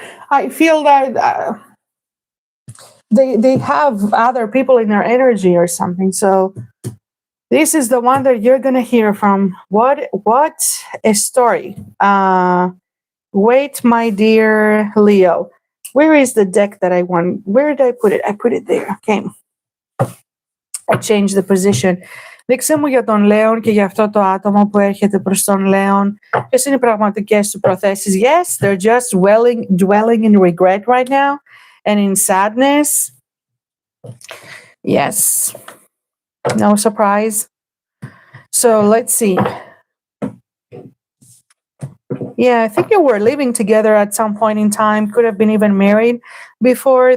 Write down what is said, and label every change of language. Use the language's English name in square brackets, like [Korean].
[English] I feel that they have other people in their energy or something. So this is the one that you're going to hear from. What a story. Wait, my dear Leo. Where is the deck that I want? Where did I put it? I put it there. Okay. I changed the position. [Greek] Δείξε μου για τον Λέον και για αυτό το άτομο που έρχεται προς τον Λέον. Ποιες είναι οι πραγματικές του προθέσεις? [English] Yes, they're just dwelling in regret right now and in sadness. Yes. No surprise. So let's see. Yeah, I think you were living together at some point in time. Could have been even married before.